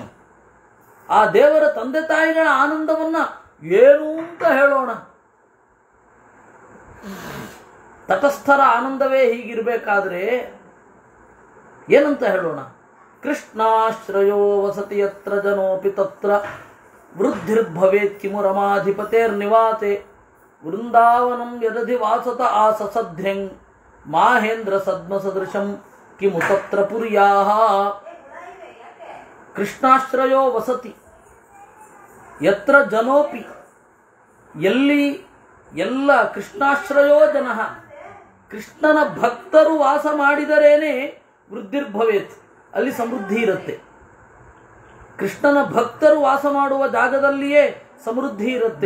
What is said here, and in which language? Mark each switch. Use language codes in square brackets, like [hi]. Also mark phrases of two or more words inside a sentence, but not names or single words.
[kn] ಆ ದೇವರ ತಂದೆ ತಾಯಿಗಳ ಆನಂದವನ್ನ ಏನು ಅಂತ ಹೇಳೋಣ? ತಟಸ್ಥರ ಆನಂದವೇ ಹೀಗಿರಬೇಕಾದ್ರೆ ಏನಂತ ಹೇಳೋಣ? [sa] ಕೃಷ್ಣಾಶ್ರಯೋ ವಸತಿ ಯತ್ರ ಜನೋಪಿ ತತ್ರ ವೃದ್ಧಿರ್ಭವೇತ್ ಕಿಮು ರಮಾಧಿಪತೇರ್ನಿವಾಸೆ ವೃಂದಾವನಂ ಯದಧಿ ವಾಸತ ಆಸಸಧ್ಯಂ ಮಾಹೇಂದ್ರ ಸದ್ಮ ಸದೃಶಂ ಕಿಮು ತತ್ರ ಪುರ್ಯಾಹ. ಕೃಷ್ಣಾಶ್ರಯೋ ವಸತಿ ಯತ್ರ ಜನೋಪಿ, [kn] ಎಲ್ಲಿ ಎಲ್ಲ [sa] ಕೃಷ್ಣಾಶ್ರಯೋ ಜನಃ, [kn] ಕೃಷ್ಣನ ಭಕ್ತರು ವಾಸ ಮಾಡಿದರೇನೆ ವೃದ್ಧಿರ್ಭವೇತ್, ಅಲ್ಲಿ ಸಮೃದ್ಧಿ ಇರುತ್ತೆ. ಕೃಷ್ಣನ ಭಕ್ತರು ವಾಸ ಮಾಡುವ ಜಾಗದಲ್ಲಿಯೇ ಸಮೃದ್ಧಿ ಇರುತ್ತೆ.